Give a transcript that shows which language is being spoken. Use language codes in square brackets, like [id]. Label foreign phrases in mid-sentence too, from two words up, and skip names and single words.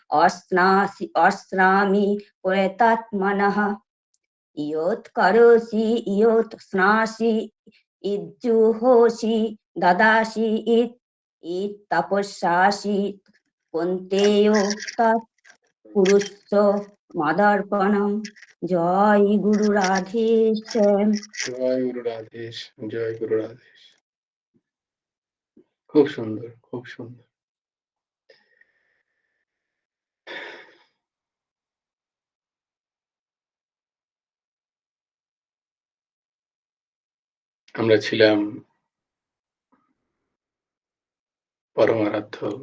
[sa] অশ্নামি প্রয়তাত্মনঃ ইয়ৎ করোষি ইয়ৎ স্নাসি ইজ্জুহোষি দদাসি তপস্যাসি কৌন্তেয় তৎ কুরুষ্ব মদর্পণম। [bn] জয় গুরু রাধেশ্যাম। জয় গুরু রাধেশ, জয় গুরু রাধেশ। খুব সুন্দর, খুব সুন্দর। আমরা ছিলাম পরমারাধ্য